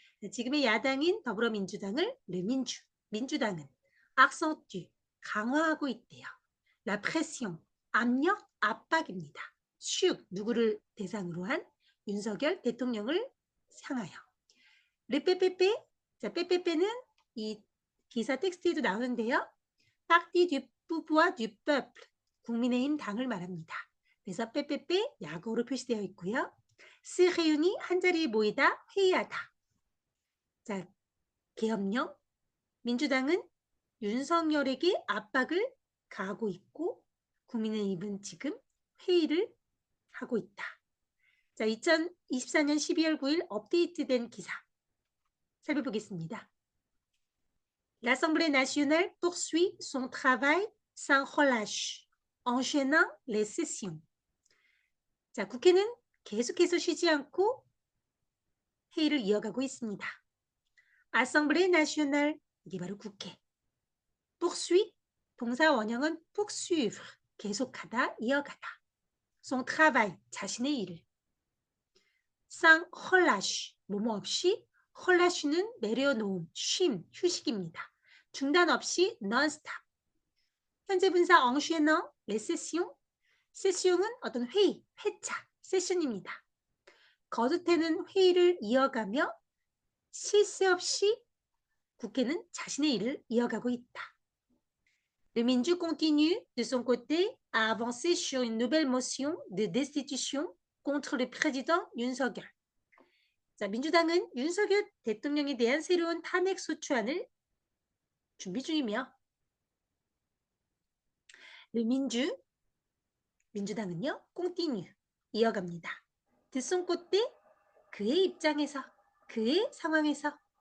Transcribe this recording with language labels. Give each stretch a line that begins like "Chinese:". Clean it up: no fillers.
Korean: 지금의 야당인 더불어민주당을 le Minju, 민주당은 accentue, 강화하고 있대요. La pression, 압력, 압박입니다. sur, 누구를 대상으로 한 윤석열 대통령을 향하여. le PPP, 자, PPP는 이 기사 텍스트에도 나오는데요. Parti du pouvoir du peuple, 국민의힘 당을 말합니다. 그래서 빼빼빼 약어로 표시되어 있고요. se réunit, 한자리에 모이다, 회의하다. 자, 계엄령, 민주당은 윤석열에게 압박을 가하고 있고 국민의힘은 지금 회의를 하고 있다. 자, 2024년 12월 9일 업데이트된 기사 살펴보겠습니다.
French: L'Assemblée nationale poursuit son travail sans relâche, enchaînant les sessions.
Korean: 자, 국회는 계속해서 쉬지 않고 회의를 이어가고 있습니다. Assemblée nationale, 이게 바로 국회. poursuit, 동사 원형은 poursuivre, 계속하다, 이어가다. son travail, 자신의 일을. sans relâche, 뭐뭐 없이, relâche는 내려놓음, 쉼, 휴식입니다. 중단 없이 non-stop. 현재 분사 enchaînant, les sessions. 세시용은 어떤 회의, 회차, 세션입니다. 거듭되는 회의를 이어가며 쉴 새 없이 국회는 자신의 일을 이어가고 있다.
French: Le Minju continue de son côté à avancer sur une nouvelle motion de destitution contre le président 윤석열.
Korean: 자, 민주당은 윤석열 대통령에 대한 새로운 탄핵 소추안을 준비 중이며 Le Minju, 민주당은요, continue, 이어갑니다. de son côté, 그의 입장에서, 그의 상황에서.